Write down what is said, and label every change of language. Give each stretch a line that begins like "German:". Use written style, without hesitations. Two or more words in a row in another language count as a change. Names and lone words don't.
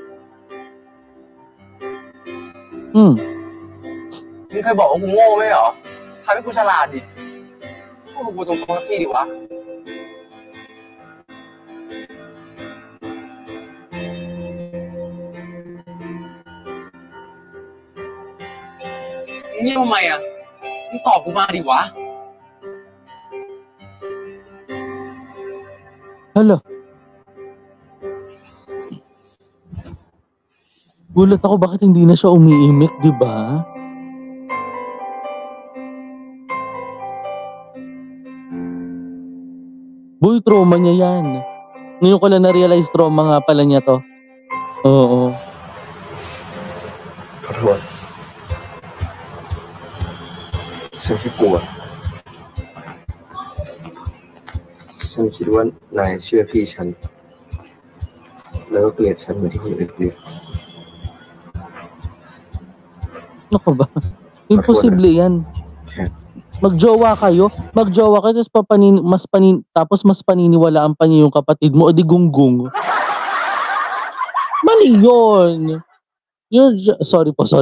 Thai: มึงเคยบอกว่ากูโง่ไหมเหรอทำให้กูฉลาดดิพูดกับกูตรงๆสักทีดิวะมึงเงียบทำไมอ่ะมึงตอบกูมาดิวะ
Filipino: Hala. Gulat ako bakit hindi na siya umiimik, di ba? Boy, trauma niya yan. Ngayon ko lang na-realize trauma nga pala niya to. Oo.
Thai: ขอโทษฉันแค่กลัวฉันคิดว่านายเชื่อพี่ฉันแล้วก็เกลียดฉันเหมือนที่คนอื่นเกลียด
Filipino: Ano ba? Imposible yan. Magjowa kayo, tapos mas paniniwalaan pa niyo yung kapatid mo, o di gunggong. Mali yun. Sorry.